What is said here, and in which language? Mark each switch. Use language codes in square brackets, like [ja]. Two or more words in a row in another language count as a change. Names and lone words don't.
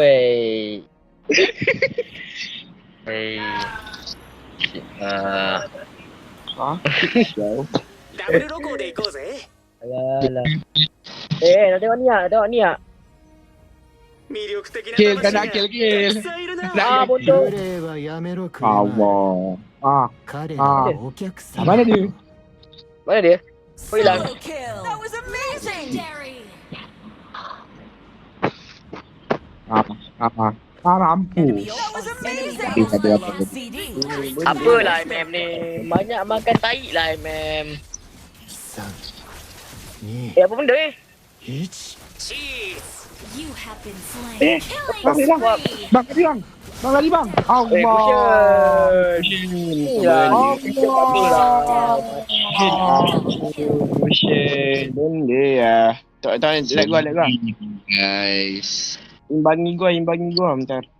[ms] Hey. Alah. Nak tengok ni ah. Kill kan nak kill. Bodoh. [ja] 幽霊はやめろクレイマー。 [ms] Allah. [ja] 彼らはお客さん。 [ms] Mana dia? Mana dia? Oh, hilang. [en] Double kill. That was amazing. Legendary. [ms] Rampu. [en] That was amazing. [ms] Ada apa? CD. Apalah MM ni. Banyak makan tai lah MM. [ja] 3、2、 [ms] Apa benda [ja] 1。 [en] You have been slain. Killing [ms] Bang, [en] spree. [ms] Bang lari bang. Allah. Benda ya. Tak let gua. Guys. Imbangi gua bentar.